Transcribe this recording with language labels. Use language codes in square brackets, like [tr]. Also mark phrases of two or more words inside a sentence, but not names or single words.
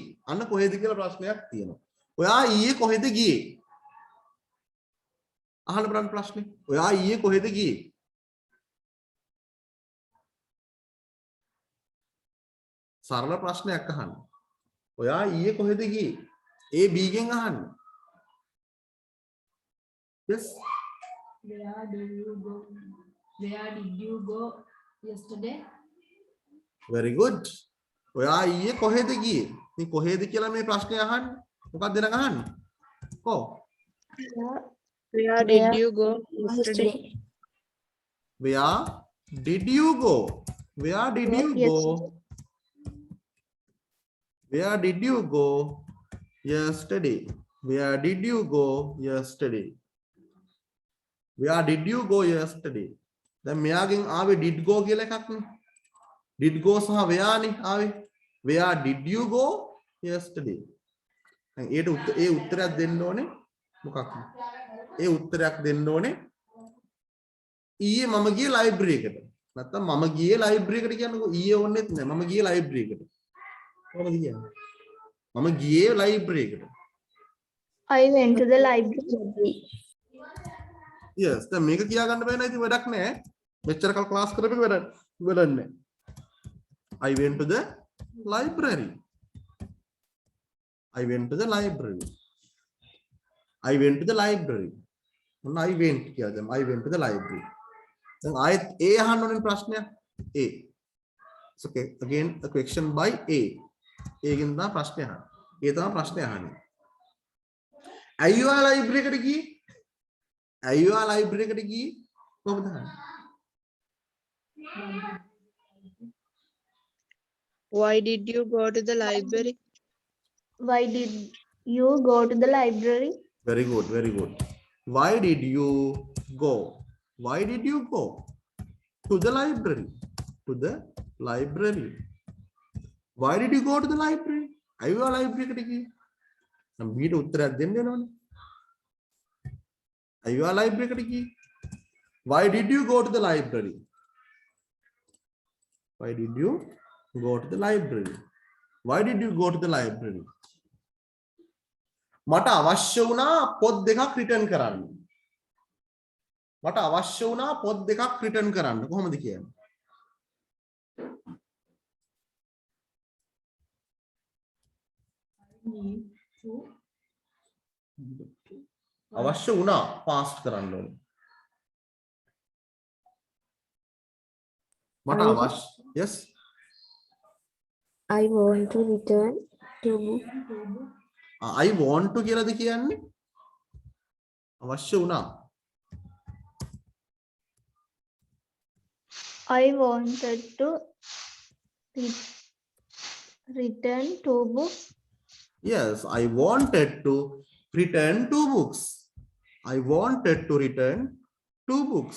[si] අන්න කොහෙද කියලා ප්‍රශ්නයක් තියෙනවා. ඔයා ඊයේ කොහෙද ගියේ? අහන්න බලන්න ප්‍රශ්නේ. ඔයා ඊයේ කොහෙද ගියේ? සරල ප්‍රශ්නයක් අහන්න. ඔයා ඊයේ කොහෙද ගියේ? A B ගෙන් අහන්න. [en] Yes. Where did you go yesterday? Very good. [si] ඔයා ඊයේ කොහෙද ගියේ? මේ කොහෙද කියලා මේ ප්‍රශ්නේ අහන්නේ. මොකක්ද දෙනක අහන්නේ? කො? [en] Where did you go yesterday? Where did you go? Where did you go? Where did you go yesterday? Where did you go yesterday? Where did you go yesterday? [si] දැන් මෙයාගෙන් ආවේ [en] did go [si] කියලා එකක් නේ. [en] did go [si] සහ where නේ ආවේ. [en] Where did you go yesterday? [si] දැන් ඒට උත්තරයක් දෙන්න ඕනේ මොකක්ද? ඒ උත්තරයක් දෙන්න ඕනේ ඊයේ මම ගියේ ලයිබ්‍රරි එකට. නැත්තම් මම ගියේ ලයිබ්‍රරි එකට කියන්නකෝ. ඊයේ ඕනෙත් නෑ. මම ගියේ ලයිබ්‍රරි එකට. කොහොමද කියන්නේ? මම ගියේ ලයිබ්‍රරි එකට. [en] I went to the library. Yes, [si] දැන් මේක කියා ගන්න බෑ නේද? ඉතින් වැඩක් නෑ. මෙච්චර කල් ක්ලාස් කරපෙක වැඩක් නෑ. [en] I went to the library. I went to the library. I went to the library. මොන I went [si] කියලා දැන් [en] I went to the library. [si] දැන් ආයෙත් A අහන්න ඕනේ ප්‍රශ්නයක්. [en] A. It's okay. Again a question by A. [si] A ගෙන් තමයි ප්‍රශ්නේ අහන්නේ. ඒ තමයි ප්‍රශ්නේ අහන්නේ. අයියෝ ලයිබ්‍රරි එකට ගියේ? අයියෝ ලයිබ්‍රරි එකට ගියේ? කොහොමද අහන්නේ? [en] Why did you go to the library? Why did you go to the library? Very good, very good. Why did you go? Why did you go to the library? To the library. Why did you go to the library? [si] අයියෝ ලයිබ්‍රරි එකට ගියේ? නම් බීට උත්තරයක් දෙන්න වෙනවනේ. අයියෝ ලයිබ්‍රරි එකට ගියේ? [en] Why did you go to the library? Why did you go to the library? Why did you go to the library? [si] මට අවශ්‍ය වුණා පොත් දෙකක් රිටර්න් කරන්න. මට අවශ්‍ය වුණා පොත් දෙකක් රිටර්න් කරන්න. කොහොමද කියන්නේ? [en] Need to [si] අවශ්‍ය වුණා පාස්ට් කරන්න ඕනේ. මට අවශ්‍ය yes [en] I want to return to I want to [si] කියලාද කියන්නේ? අවශ්‍ය වුණා. [en] I wanted to return 2 books. Yes, I wanted to return 2 books. I wanted to return 2 books.